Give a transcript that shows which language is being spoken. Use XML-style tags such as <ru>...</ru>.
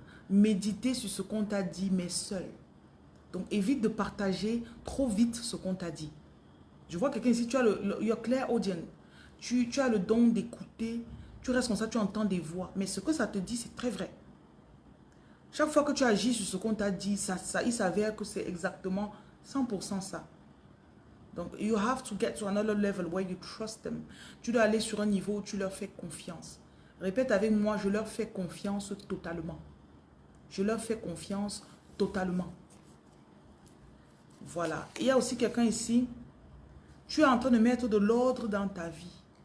<fr>Méditer sur ce qu'on t'a dit, mais seul. Donc, évite de partager trop vite ce qu'on t'a dit. Je vois quelqu'un ici, tu as</fr> <en>you're clear audience.</en> <fr>Tu as le don d'écouter. Tu restes comme ça, tu entends des voix. Mais ce que ça te dit, c'est très vrai. Chaque fois que tu agis sur ce qu'on t'a dit, il s'avère que c'est exactement 100% ça.</fr> <en>Donc, you have to get to another level where you trust them.</en> <fr>Tu dois aller sur un niveau où tu leur fais confiance. Répète avec moi, je leur fais confiance totalement. Je leur fais confiance totalement. Voilà. Il y a aussi quelqu'un ici. Tu es en train de mettre de l'ordre dans ta vie.</fr>